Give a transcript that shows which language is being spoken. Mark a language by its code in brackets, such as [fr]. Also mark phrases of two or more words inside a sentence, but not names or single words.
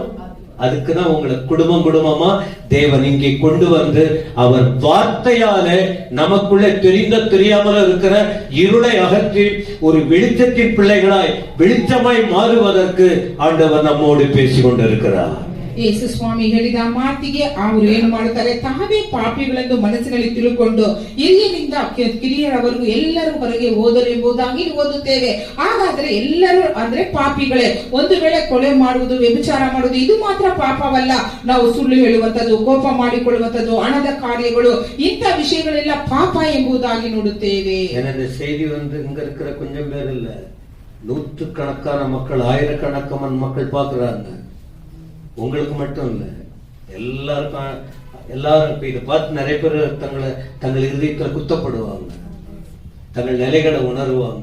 [ta] அதுக்குதான் உங்களை குடும்பம் குடும்பமா தேவன் இங்கே கொண்டு வந்து அவர் வார்த்தையால நமக்குள்ளே தெரியாமல் இருக்கிற இருளை அகற்றி ஒரு வெளிச்சத்தின் பிள்ளைகளாய் வெளிச்சமாய் மாறுவதற்கு ஆண்டவர் நம்மோடு பேசிக் கொண்டிருக்கிறார். [kn] ಯೇಸು ಸ್ವಾಮಿ ಹೇಳಿದ ಮಾತಿಗೆ ಅವರು ಏನು ಮಾಡುತ್ತಾರೆ? ತಾವೇ ಪಾಪಿಗಳೆಂದು ಮನಸ್ಸಿನಲ್ಲಿ ತಿಳುಕೊಂಡು ಹಿರಿಯರಿಂದ ಕಿರಿಯರವರೆಗೂ ಎಲ್ಲರೂ ಹೊರಗೆ ಹೋದರು ಎಂಬುದಾಗಿ ಓದುತ್ತೇವೆ. ಹಾಗಾದ್ರೆ ಎಲ್ಲರೂ ಅಂದ್ರೆ ಪಾಪಿಗಳೇ. ಒಂದು ವೇಳೆ ಕೊಲೆ ಮಾಡುವುದು, ವ್ಯಭಿಚಾರ ಮಾಡುವುದು ಇದು ಮಾತ್ರ ಪಾಪವಲ್ಲ. ನಾವು ಸುಳ್ಳು ಹೇಳುವಂತದ್ದು, ಕೋಪ ಮಾಡಿಕೊಳ್ಳುವಂತದ್ದು, ಹಣದ ಕಾರ್ಯಗಳು, ಇಂಥ ವಿಷಯಗಳೆಲ್ಲ ಪಾಪ ಎಂಬುದಾಗಿ ನೋಡುತ್ತೇವೆ. [ta] செய்தி இங்க இருக்கிற கொஞ்சம் பேர் இல்ல, நூற்றுக்கணக்கான மக்கள், ஆயிரக்கணக்கான மக்கள் பாக்குறாங்க. உங்களுக்கு மட்டும் இல்ல, எல்லாரும் இதை பார்த்து நிறைய பேர் தங்கள் இதயத்தில் குத்தப்படுவாங்க, தங்கள் நிலைகளை உணர்வாங்க.